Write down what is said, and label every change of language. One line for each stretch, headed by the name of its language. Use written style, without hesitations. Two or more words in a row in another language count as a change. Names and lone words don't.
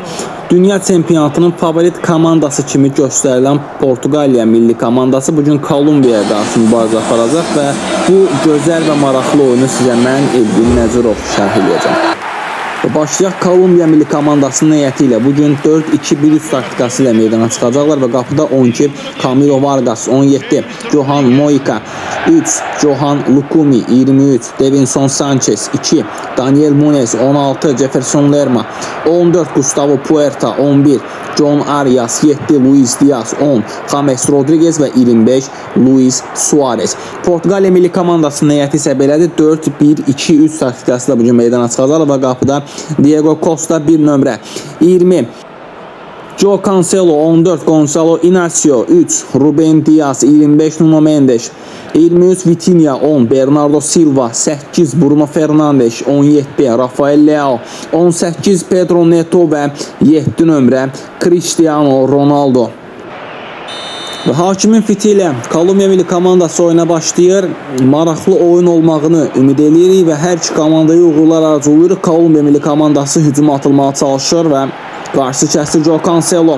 Azerbaijani: Dünya Çempionatının favorit komandası kimi göstərilən Portuqaliya milli komandası bugün Kolumbiyaya qarşı mübarizə aparacaq və bu gözəl və maraqlı oyunu sizə mən Elvin Nəzirov şərh edəcəm. Başlayaq Kolumbiya milli komandasının heyəti ilə bugün 4-2-1-3 taktikası ilə meydana çıxacaqlar və qapıda 12 Camilo Vargas, 17 Johan Mojica, 3 Johan Lucumi, 23 Davinson Sanchez, 2 Daniel Muñoz, 16 Jefferson Lerma, 14 Gustavo Puerta, 11 John Arias, 7 Luis Diaz, 10 James Rodriguez və 25 Luis Suarez. Portuqaliya milli komandasının heyəti isə belədir, 4-1-2-3 taktikası ilə bugün meydana çıxacaqlar və qapıda Diego Costa 1 nömrə, 20 Joe Cancelo, 14 Gonzalo Inacio, 3 Ruben Dias, 25 Nuno Mendes, 23 Vitinha, 10 Bernardo Silva, 8 Bruno Fernandes, 17 Rafael Leao, 18 Pedro Neto və 7 nömrə Cristiano Ronaldo. Və hakimin fiti ilə Kolumbiya milli komandası oyuna başlayır. Maraqlı oyun olmağını ümid edirik və hər iki komandaya uğurlar arzulayırıq. Kolumbiya milli komandası hücuma atılmağa çalışır və qarşı kəsdi Joe Cancelo.